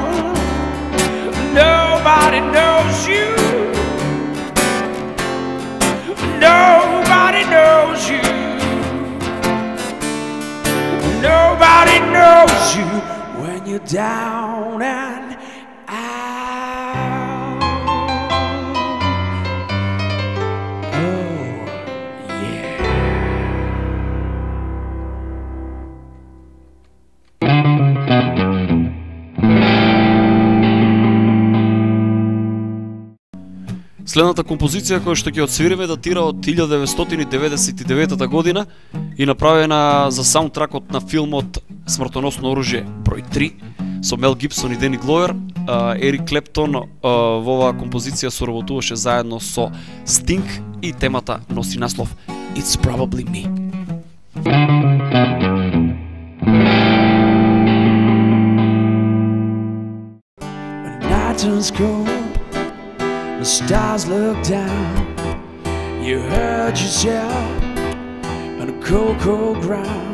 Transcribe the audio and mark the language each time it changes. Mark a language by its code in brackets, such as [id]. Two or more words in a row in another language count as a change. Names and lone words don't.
[en] Nobody knows you. Nobody knows you. Nobody knows you when you're down and out. Oh, yeah. [mk] Следната композиција која што ќе отсвириме датира од 1999 година и направена за саундтракот на филмот Смртоносно оружје број 3 со Мел Гибсон и Дени Глоер. Ерик Клептон во оваа композиција соработуваше заедно со Стинг и темата носи наслов It's Probably Me. [en] When the night turns cold, the stars look down. You hurt yourself on the cold, cold ground.